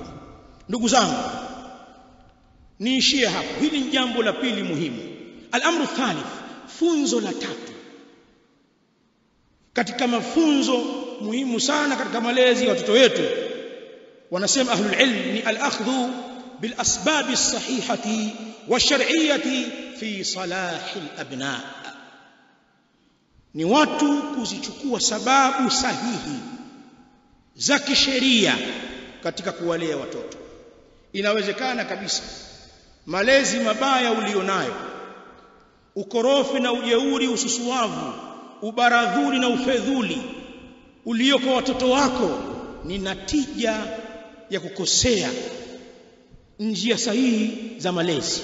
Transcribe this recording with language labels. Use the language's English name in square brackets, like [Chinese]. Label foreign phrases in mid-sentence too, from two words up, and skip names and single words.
[Swahili] Ndugu zangu, niishie hapo. Hili ni jambo la pili muhimu. [Arabic] الأمر الثالث, [Swahili] funzo la tatu katika mafunzo muhimu sana katika malezi ya watoto wetu, wanasema [Arabic] أهل العلم, [Swahili] ni [Arabic] الأخذ بالأسباب الصحيحة والشرعية في صلاح الأبناء. [Swahili] Ni watu kuzichukua sababu sahihi za kisheria katika kuwalea watoto. Inawezekana kabisa malezi mabaya ulionayo, ukorofi na ujeuri, ususuavu, ubaradhuli na ufedhuli ulioko watoto wako ni natija ya kukosea njia sahihi za malezi.